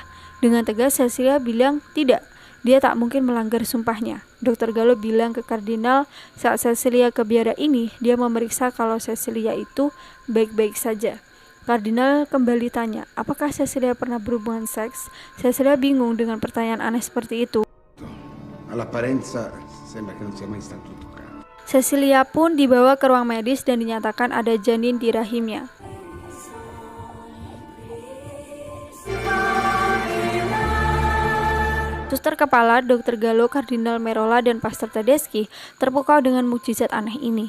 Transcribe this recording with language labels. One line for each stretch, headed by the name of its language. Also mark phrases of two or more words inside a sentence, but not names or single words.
Indonesian: Dengan tegas Cecilia bilang tidak, dia tak mungkin melanggar sumpahnya. Dr. Gallo bilang ke Kardinal saat Cecilia ke biara ini, dia memeriksa kalau Cecilia itu baik-baik saja. Kardinal kembali tanya, apakah Cecilia pernah berhubungan seks? Cecilia bingung dengan pertanyaan aneh seperti itu.
Italian: All'apparenza sembra che non sia mai stato toccato.
Indonesian: Cecilia pun dibawa ke ruang medis dan dinyatakan ada janin di rahimnya. Suster kepala, Dr. Gallo, Kardinal Merola, dan Pastor Tedeschi terpukau dengan mukjizat aneh ini.